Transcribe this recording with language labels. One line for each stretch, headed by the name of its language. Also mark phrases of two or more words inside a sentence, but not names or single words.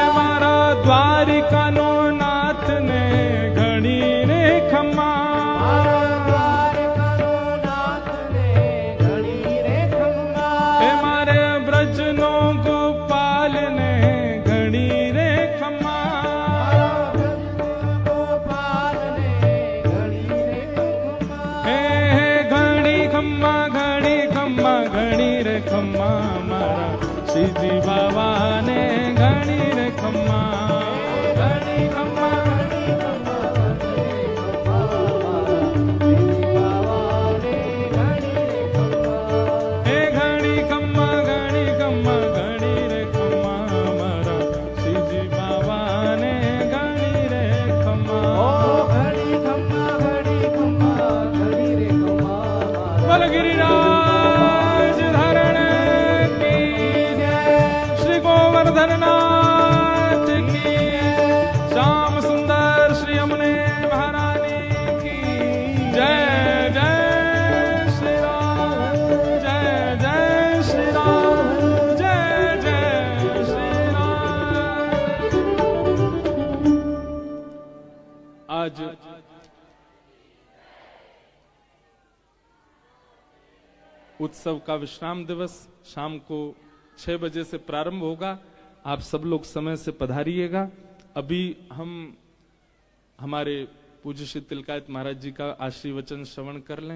Gujarati: હે મારા દ્વારિકા નો નાથ ને ઘણી રે ખમ્મા દ્વારકાનો નાથ ને ઘણી રે ખમ્મા હે મારે બ્રજ નો ગોપાલ ને ઘણી રે ખમ્મા ગોપાલ ને ઘણી રે ખમ્મા હે ઘણી ખમ્મા ઘણી ખમ્મા ઘણી રે ખમ્મા મારા શ્રીજી બાબા ને ઘણી રે ખમ્મા ઘણી ખમ્મા ઘણી ખમ્મા ઘણી ખમ્મા મારા શ્રીજી બાબા ને ઘણી રે ખમ્મા હે ઘણી ખમ્મા ઘણી ખમ્મા ઘણી રે ખમ્મા મારા શ્રીજી બાબા ને ઘણી રે ખમ્મા ઘણી ખમ્મા ઘણી ખમ્મા ઘણી રે ખમ્મા મારા
Hindi: बोल गिरिराज धरण की जय श्री गोवर्धन नाथ की श्याम सुंदर श्री यमुने महारानी की जय जय श्री राम जय जय श्री राम जय जय श्री राम। आज उत्सव का विश्राम दिवस शाम को 6 बजे से प्रारंभ होगा। आप सब लोग समय से पधारिएगा। अभी हम हमारे पूज्य श्री तिलकायत महाराज जी का आशीर्वचन श्रवण कर लें।